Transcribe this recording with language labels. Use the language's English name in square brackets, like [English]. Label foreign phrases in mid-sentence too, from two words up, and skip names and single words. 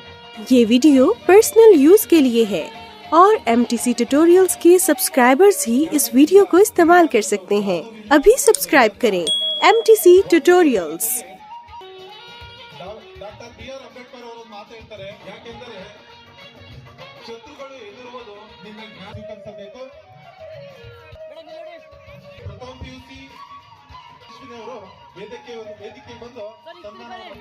[Hindi] ये वीडियो [English] personal use [Hindi] के लिए है और MTC ट्यूटोरियल्स के सब्सक्राइबर्स ही इस वीडियो को इस्तेमाल कर सकते हैं। अभी सब्सक्राइब करें MTC ट्यूटोरियल्स। [Kannada] ಡಾಕ್ಟರ್ ಬಿ.ಆರ್. ಅಂಬೇಡ್ಕರ್ ಅವರು ಮಾತು ಹೇಳ್ತಾರೆ, ಯಾಕೆಂದರೆ ಶತ್ರುಗಳು ಎದುರುವುದು ನಿಮ್ಮ ಜ್ಞಾನ ಸ್ವೀಕರಿಸಬೇಕು. ಪ್ರಥಮ PUC ಅವರು ವೇದಿಕೆ ಬಂದು ಸನ್ಮಾನ